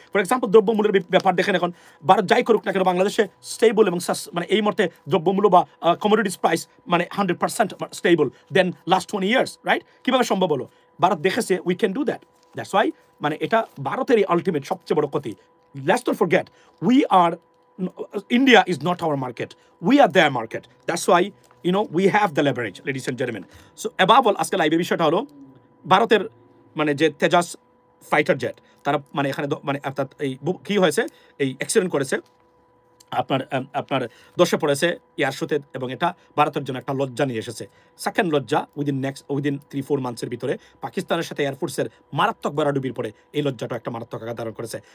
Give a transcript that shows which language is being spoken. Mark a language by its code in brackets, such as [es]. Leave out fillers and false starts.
[bn] For example দ্রব্যমূল্যের ব্যাপার দেখেন, এখন ভারত যাই করুক না কেন বাংলাদেশে স্টেবল এবং মানে এই মুহূর্তে দ্রব্যমূল্য বা কমোডিটিস প্রাইস মানে 100% স্টেবল [en] Then last 20 years, right? [bn] কিভাবে সম্ভব হলো? ভারত দেখেছে [en] We can do that. That's why [bn] মানে এটা ভারতেরই আলটিমেট সবচেয়ে বড় ক্ষতি। [en] Let's not forget we are India is not our market. We are their market. That's why we have the leverage, ladies and gentlemen. So above all, [bn] আজকে লাইভের বিষয়টা হলো ভারতের মানে যে তেজাস ফাইটার জেট তারা মানে এখানে মানে অর্থাৎ এই কি হয়েছে, এই অ্যাক্সিডেন্ট করেছে, আপনার দোষে পড়েছে এয়ার শোতে এবং এটা ভারতের জন্য একটা লজ্জা নিয়ে এসেছে। সেকেন্ড লজ্জা উইদিন 3-4 মান্থসের ভিতরে পাকিস্তানের সাথে এয়ারফোর্সের মারাত্মক বেড়াডুবির পরে এই লজ্জাটা একটা মারাত্মক আঘাত ধারণ করেছে।